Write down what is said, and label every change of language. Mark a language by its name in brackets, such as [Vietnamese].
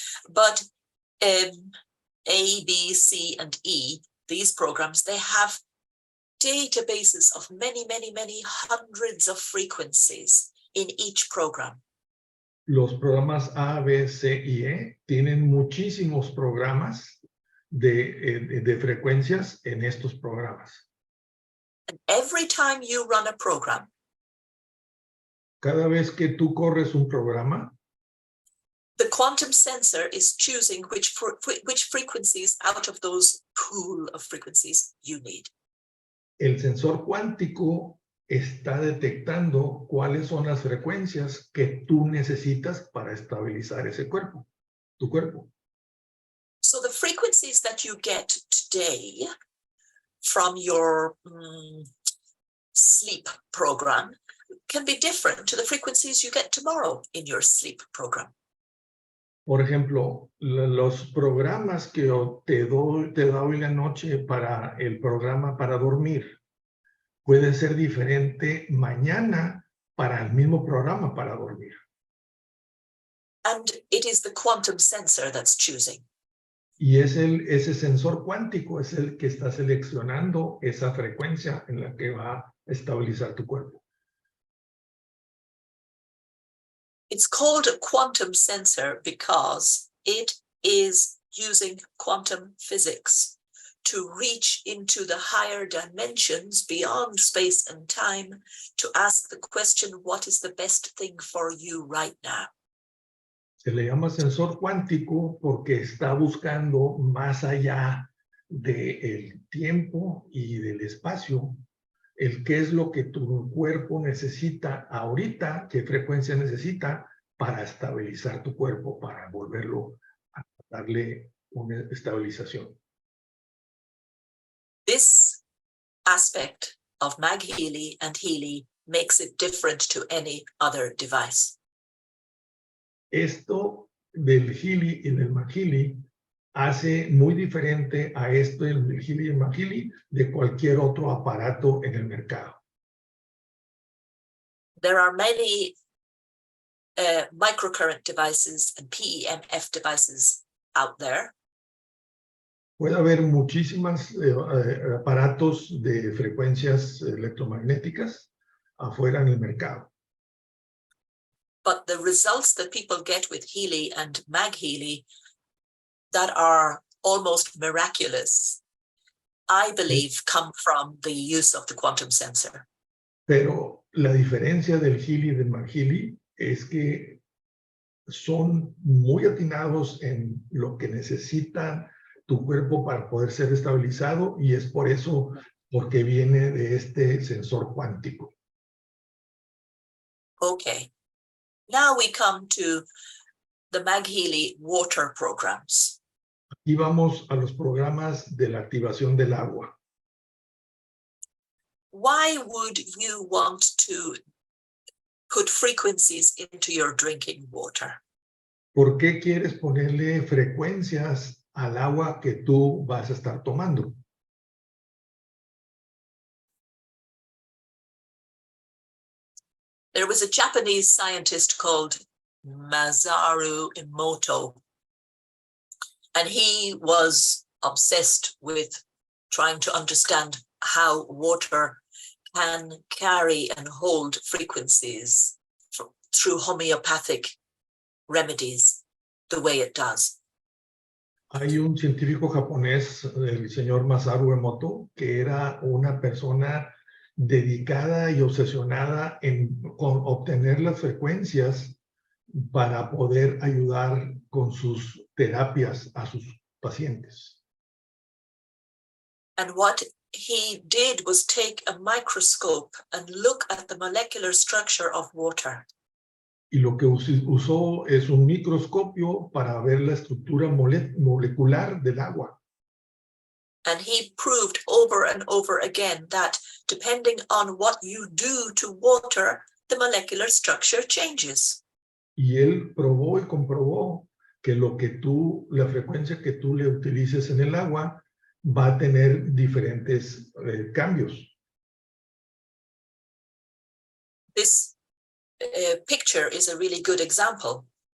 [English] But A, B, C, and E, these programs, they have databases of many hundreds of frequencies in each program. [Spanish] Los programas A, B, C y E tienen muchísimos programas de frecuencias en estos programas. [English] And every time you run a program, [Spanish] cada vez que tú corres un programa, [English] the quantum sensor is choosing which frequencies out of those pool of frequencies you need. [Spanish] El sensor cuántico está detectando cuáles son las frecuencias que tú necesitas para estabilizar ese cuerpo, tu cuerpo. [English] So the frequencies that you get today from your sleep program can be different to the frequencies you get tomorrow in your sleep program. [Spanish] Por ejemplo, los programas que te da hoy la noche para el programa para dormir puede ser diferente mañana para el mismo programa para dormir. [English] And it is the quantum sensor that's choosing. [Spanish] Y es ese sensor cuántico es el que está seleccionando esa frecuencia en la que va a estabilizar tu cuerpo. [English] It's called a quantum sensor because it is using quantum physics to reach into the higher dimensions beyond space and time to ask the question, what is the best thing for you right now? [Spanish] Se le llama sensor cuántico porque está buscando más allá del tiempo y del espacio el qué es lo que tu cuerpo necesita ahorita, qué frecuencia necesita para estabilizar tu cuerpo, para volverlo a darle una estabilización. [English] This aspect of MagHealy and Healy makes it different to any other device. [Spanish] Esto del Healy y del MagHealy hace muy diferente a esto del Healy y el MagHealy de cualquier otro aparato en el mercado. [English] There are many microcurrent devices and PEMF devices out there. [Spanish] Puede haber muchísimos aparatos de frecuencias electromagnéticas afuera en el mercado. [English] But the results that people get with Healy and MagHealy that are almost miraculous, I believe, come from the use of the quantum sensor. [Spanish] Pero la diferencia del Healy y del MagHealy es que son muy atinados en lo que necesita tu cuerpo para poder ser estabilizado y es por eso porque viene de este sensor cuántico. [English] Okay. Now we come to the MagHealy water programs. [Spanish] Aquí vamos a los programas de la activación del agua. [English] Why would you want to put frequencies into your drinking water? [Spanish] ¿Por qué quieres ponerle frecuencias al agua que tú vas a estar tomando? [English] There was a Japanese scientist called Masaru Emoto, and he was obsessed with trying to understand how water can carry and hold frequencies through homeopathic remedies the way it does. [Spanish] Hay un científico japonés, el señor Masaru Emoto, que era una persona dedicada y obsesionada con obtener las frecuencias para poder ayudar con sus terapias a sus pacientes. [English] And what he did was take a microscope and look at the molecular structure of water. [Spanish] Y lo que usó es un microscopio para ver la estructura molecular del agua. [English] And he proved over and over again that depending on what you do to water, the molecular structure changes. [Spanish] Y él probó y comprobó que la frecuencia que tú le utilices en el agua va a tener diferentes cambios. [English] This picture is a really good example.